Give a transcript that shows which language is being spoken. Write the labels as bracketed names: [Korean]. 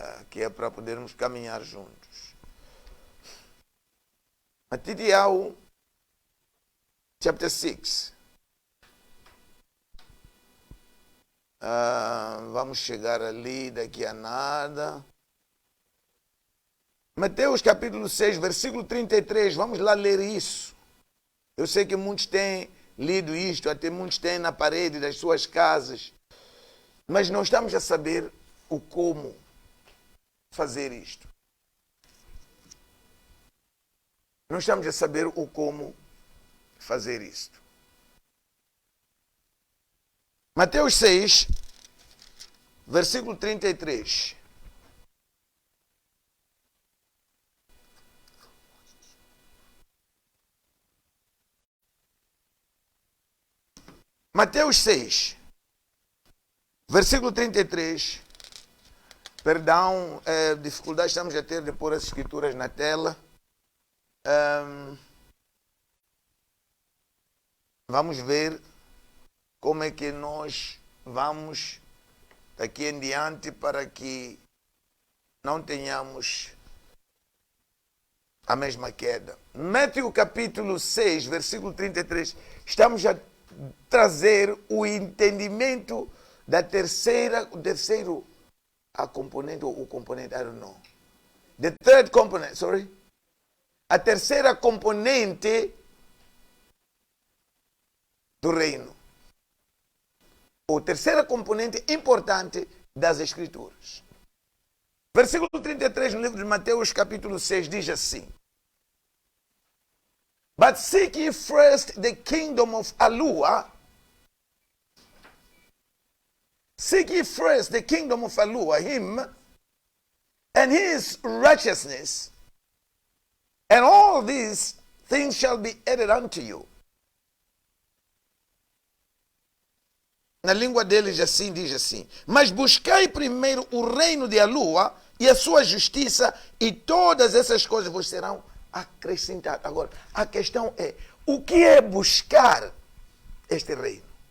[Portuguese] Que é para podermos caminhar juntos. [English] Mateus, chapter 6. [Portuguese] Vamos chegar ali daqui a nada. Mateus capítulo 6, versículo 33. Vamos lá ler isso. Eu sei que muitos têm lido isto, até muitos têm na parede das suas casas. Mas não estamos a saber o como fazer isto. Não estamos a saber o como fazer isto. Mateus 6, versículo 33. Mateus 6, versículo 33. Perdão, dificuldade estamos a ter de pôr as escrituras na tela. Vamos ver como é que nós vamos daqui em diante para que não tenhamos a mesma queda. Mateus capítulo 6, versículo 33. Estamos a trazer o entendimento da terceiro a componente ou o componente, [English] I don't know. The third component, sorry. [Portuguese] A terceira componente do reino. Ou terceira componente importante das Escrituras. Versículo 33 no livro de Mateus capítulo 6 diz assim: [English] But seek ye first the kingdom of Yahuwah. Seek ye first the kingdom of Yahuwah, him, and his righteousness, and all these things shall be added unto you. [Portuguese] Na língua deles assim diz assim: Mas buscai primeiro o reino de Yahuwah e a sua justiça, e todas essas coisas vos serão acrescentadas. Agora, a questão é, o que é buscar este reino?